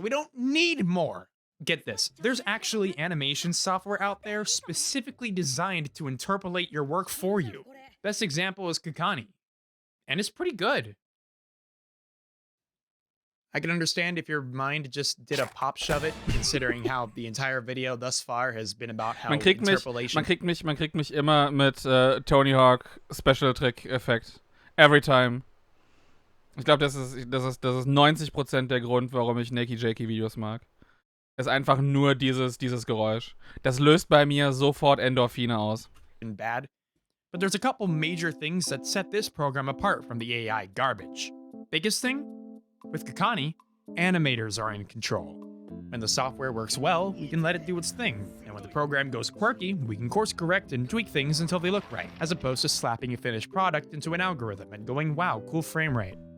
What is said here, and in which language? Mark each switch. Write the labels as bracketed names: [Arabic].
[English] We don't need more. Get this, there's actually animation software out there specifically designed to interpolate your work for you. Best example is Kakani, and it's pretty good. I can understand if your mind just did a pop shove it, considering how the entire video thus far has been about how [German] Man kriegt [English] interpolation. [German] mich immer mit Tony Hawk Special Trick Effekt. [English] Every time. [German] Ich glaube, das ist 90% der Grund, warum ich Nakey Jakey Videos mag. Ist einfach nur dieses Geräusch. Das löst bei mir sofort Endorphine aus. [English] And bad, but there's a couple major things that set this program apart from the AI garbage. Biggest thing? With Kakani, animators are in control. When the software works well, we can let it do its thing, and when the program goes quirky, we can course correct and tweak things until they look right, as opposed to slapping a finished product into an algorithm and going, wow, cool frame rate.